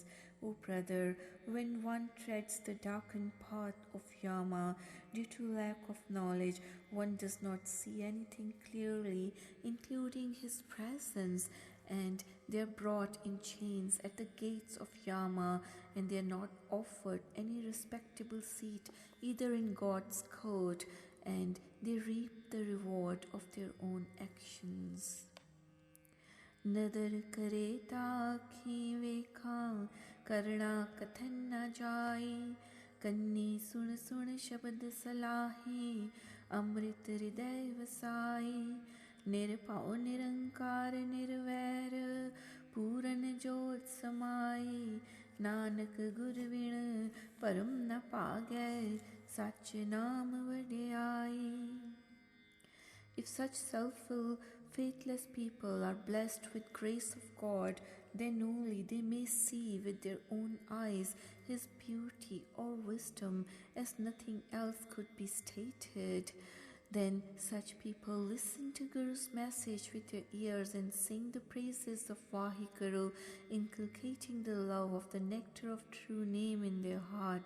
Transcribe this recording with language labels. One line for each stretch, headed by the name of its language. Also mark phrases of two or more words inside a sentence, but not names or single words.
English: O brother, when one treads the darkened path of Yama due to lack of knowledge, one does not see anything clearly, including his presence, and they are brought in chains at the gates of Yama, and they are not offered any respectable seat either in God's court, and they reap the reward of their own actions.
Punjabi: ਨਦਰ ਕਰੇ ਤਾਖੀ ਵੇਖਾ ਕਰਨਾ ਕਥਨ ਨ ਜਾਈ ਕੰਨੀ ਸੁਣ ਸੁਣ ਸ਼ਬਦ ਸਲਾਹੀ ਅੰਮ੍ਰਿਤ ਹਿਰਦੈ ਵਸਾਈ ਨਿਰਭਉ ਨਿਰੰਕਾਰ ਨਿਰਵੈਰ ਪੂਰਨ ਜੋਤ ਸਮਾਈ ਨਾਨਕ ਗੁਰ ਬਿਨ ਪਰਮ ਨ ਪਾਗੈ ਸਚ ਨਾਮ ਵਡਿਆਈ.
English: If such selfful, faithless people are blessed with grace of God, then only they may see with their own eyes His beauty or wisdom as nothing else could be stated. Then such people listen to Guru's message with their ears and sing the praises of Vahiguru, inculcating the love of the nectar of true name in their heart.